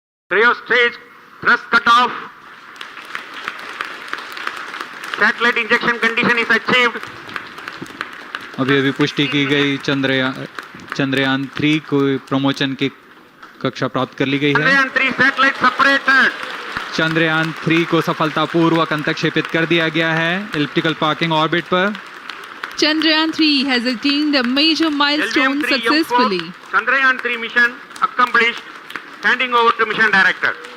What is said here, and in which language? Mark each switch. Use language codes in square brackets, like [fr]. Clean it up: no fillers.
[en] Cryo stage thrust cutoff. Satellite injection condition is achieved. [hi] अभी पुष्टि की गई चंद्रयान 3 को प्रमोशन की कक्षा प्राप्त कर ली गई है। [en] Chandrayaan 3 satellite separated. [hi] चंद्रयान 3 को सफलतापूर्वक अंतक्षेपित कर दिया गया है एलिप्टिकल पार्किंग ऑर्बिट पर। [en] Chandrayaan 3 has attained a major milestone successfully. Chandrayaan 3 mission accomplished. Handing over to mission director.